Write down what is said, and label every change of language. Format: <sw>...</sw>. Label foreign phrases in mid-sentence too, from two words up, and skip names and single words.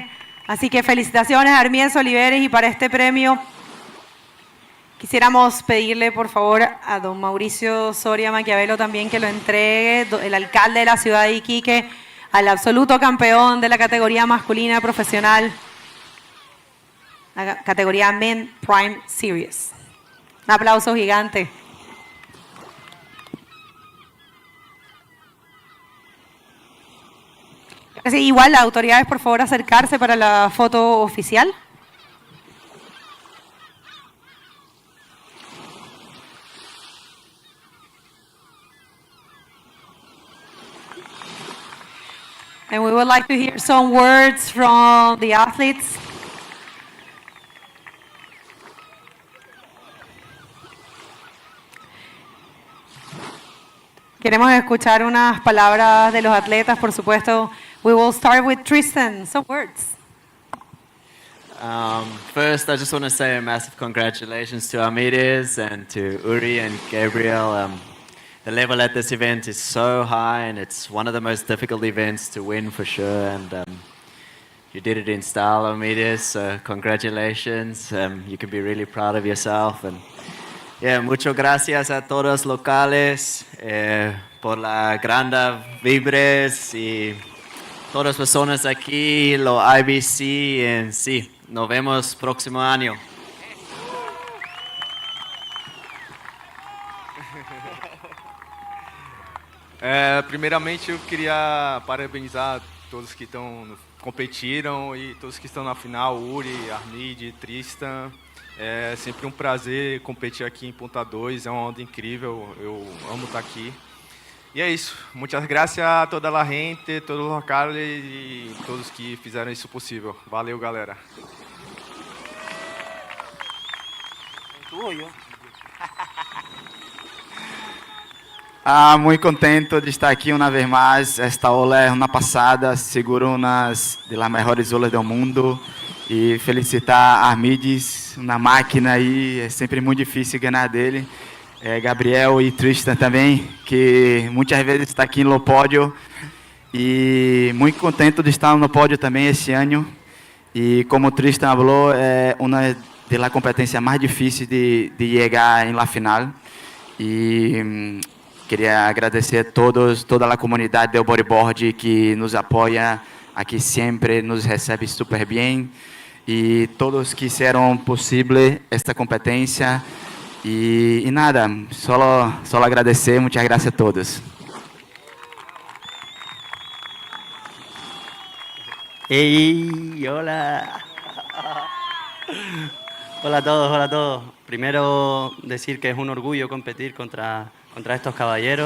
<es>Así que felicitaciones a Armides Oliveres, y para este premio quisiéramos pedirle por favor a don Mauricio Soria Maquiavelo también que lo entregue, el alcalde de la ciudad de Iquique, al absoluto campeón de la categoría masculina profesional, la categoría Men Prime Series. Un aplauso gigante. Sí, igual las autoridades, por favor, acercarse para la foto oficial.</es> <en>And we would like to hear some words from the athletes.</en> <es>Queremos escuchar unas palabras de los atletas, por supuesto.</es> <en>We will start with Tristan. Some words. First, I just want to say a massive congratulations to Armides and to Uri and Gabriel. The level at this event is so high, and it's one of the most difficult events to win for sure. And You did it in style, Amides, so congratulations. You can be really proud of yourself. And yeah,</en> <es>muchas gracias a todos locales por la grande vibres y todas las personas aquí, lo IBC, en sí. Nos vemos próximo año.</es> <pt>Primeiramente, eu queria parabenizar todos que competiram e todos que estão na final, Uri, Armide, Tristan. É sempre um prazer competir aqui em Ponta 2, é uma onda incrível, eu amo estar aqui. E é isso, muitas graças a toda a gente, todos os locais e todos que fizeram isso possível. Valeu, galera.</pt> <es>Muy contento de estar aquí una vez más. Esta ola es una pasada, seguro una de las mejores olas del mundo.</es> <pt>E felicitar a Armides, uma máquina aí, é sempre muito difícil ganhar dele. Gabriel e Tristan também, que muitas vezes está aqui no pódio. E muito contente de estar no pódio também esse ano. E como Tristan falou, é uma das competências mais difíceis de chegar em</pt> <es>la final.</es> <pt>E queria agradecer a todos, toda a comunidade do bodyboard que nos apoia aqui sempre, nos recebe super bem. E todos que fizeram possível esta competência. E nada, só agradecer, muitas graças a todos.</pt> <es>¡Hey! ¡Hola! Hola a todos, hola a todos. Primero decir que es un orgullo competir contra estos caballeros.</es>